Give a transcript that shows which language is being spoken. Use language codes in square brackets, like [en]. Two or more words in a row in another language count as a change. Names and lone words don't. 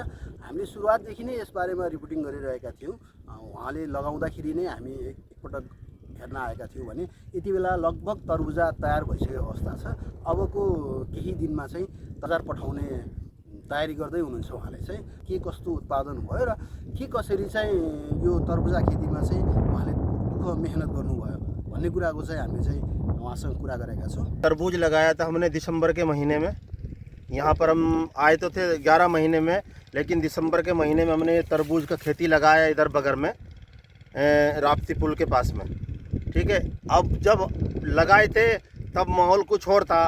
[ne] हामीले सुरुवातदेखि नै यसबारेमा रिपोर्टिङ गरिरहेका थियौँ। उहाँले लगाउँदाखेरि नै हामी एकपटक हेर्न आएका थियौँ भने यति बेला लगभग तरबुजा तयार भइसकेको अवस्था छ। अबको केही दिनमा चाहिँ बजार पठाउने तयारी गर्दै हुनुहुन्छ। उहाँले चाहिँ के कस्तो उत्पादन भयो र के कसरी चाहिँ यो तरबुजा खेतीमा चाहिँ उहाँले दुःख मेहनत गर्नुभयो भन्ने कुराको चाहिँ हामीले चाहिँ उहाँसँग कुरा गरेका छौँ। [hi] तरबूज लगाया था हमने दिसंबर के महीने में। यहाँ पर हम आए तो थे 11 महीने में, लेकिन दिसंबर के महीने में हमने तरबूज का खेती लगाया इधर बगर में, राप्ती पुल के पास में। ठीक है, अब जब लगाए थे तब माहौल कुछ और था।